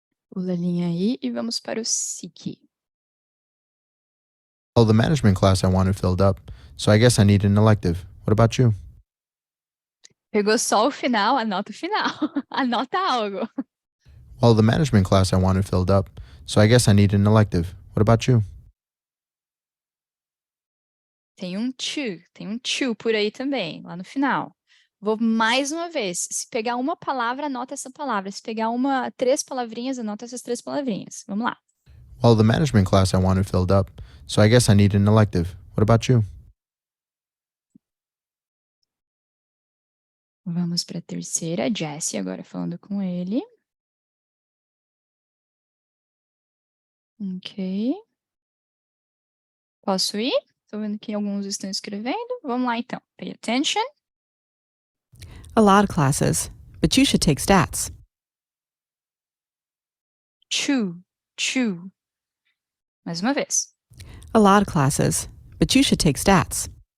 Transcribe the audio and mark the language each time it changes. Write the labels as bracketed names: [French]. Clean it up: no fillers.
[Portuguese] Pula a linha aí e vamos para o SIC. [English] Well, the management class I wanted filled up, so I guess I need an elective. What about you? [Portuguese] Pegou só o final, anota o final. Anota algo. [English] Well, the management class I wanted filled up, so I guess I need an elective. What about you? [Portuguese] Tem um to por aí também, lá no final. Vou mais uma vez. Se pegar uma palavra, anota essa palavra. Se pegar três palavrinhas, anota essas três palavrinhas. Vamos lá. [English] Well, the management class I wanted filled up, so I guess I need an elective. What about you? [Portuguese] Vamos para a terceira. Jessie agora falando com ele. Ok. Posso ir? Estou vendo que alguns estão escrevendo. Vamos lá, então. [English] Pay attention. A lot of classes, but you should take stats. Chew. [Portuguese] Mais uma vez. [English] A lot of classes, but you should take stats.